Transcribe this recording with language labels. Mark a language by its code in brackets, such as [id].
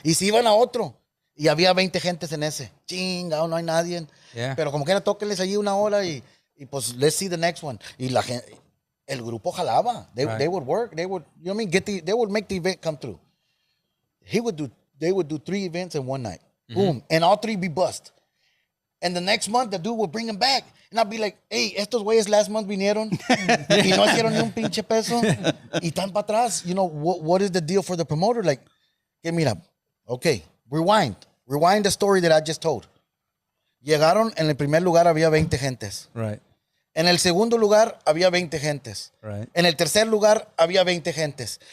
[es] Y si iban a otro, y había 20 gentes en ese, chingado, no hay nadie. [en] Yeah. [es] Pero como que era, tóquenles allí una hora y pues [en] let's see the next one. [es] Y la gente, el grupo jalaba. [en] They would work, they would, they would make the event come through. They would do 3 events in one night. boom, and all 3 be bust. And the next month, the dude will bring them back. And I'll be like, hey, [es] estos güeyes [en] last month [es] vinieron y no hicieron ni un pinche peso y están para atrás. [en] You know, what is the deal for the promoter? Like, [es] que mira, [en] okay, rewind the story that I just told. [es] Llegaron, en el primer lugar había 20 gentes. [en] Right. [es] En el segundo lugar había 20 gentes. [en] Right. [es] En el tercer lugar había 20 gentes.